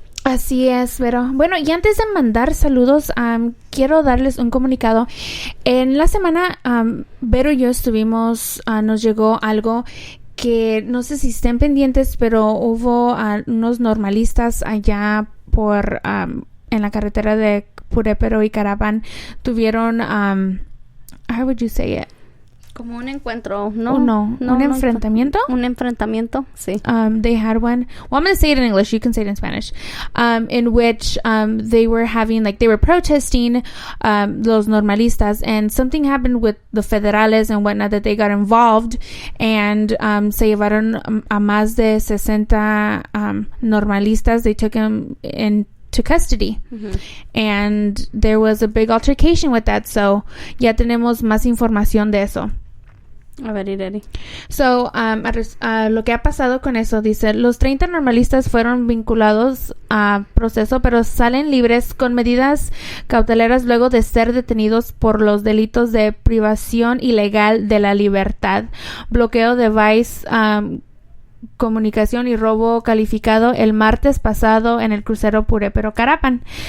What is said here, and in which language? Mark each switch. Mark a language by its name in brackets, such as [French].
[Spanish] Así es, pero bueno, y antes de mandar saludos, quiero darles un comunicado. En la semana, Vero y yo nos llegó algo que no sé si estén pendientes, pero hubo unos normalistas allá por en la carretera de Purépero y Carapan. Tuvieron [English] how would you say it? [Spanish] Como un encuentro, un enfrentamiento. Un enfrentamiento, sí. [English] They had one. Well, I'm going to say it in English. You can say it in Spanish. In which they were protesting [Spanish] los normalistas, [English] and something happened with the federales and whatnot that they got involved, and [Spanish] se llevaron a más de 60 normalistas. [English] They took them to custody. Mm-hmm. And there was a big altercation with that. [Spanish] So ya tenemos más información de eso. A ver, Ireri. So, lo que ha pasado con eso, dice, los 30 normalistas fueron vinculados a proceso, pero salen libres con medidas cautelares luego de ser detenidos por los delitos de privación ilegal de la libertad, bloqueo de vice, comunicación y robo calificado el martes pasado en el crucero Purépero Carapan.